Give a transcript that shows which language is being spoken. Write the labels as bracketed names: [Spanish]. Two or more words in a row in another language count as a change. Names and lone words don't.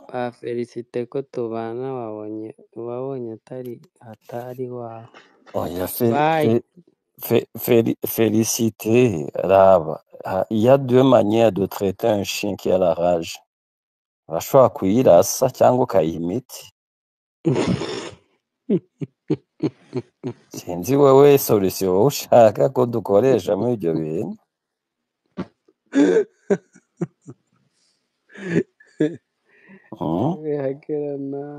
[Rundi] ba Felicite ko tubana wabonye atari wawe. Oya, Bye. Félicité, raba. [French] Il y a deux manières de traiter un chien qui a la rage. [Rundi] Urashobora kuyirasa cyangwa ukayiha imiti. Sinzi wewe solution wowe ushaka ko dukoresha muri ibyo bintu. Bihagerana.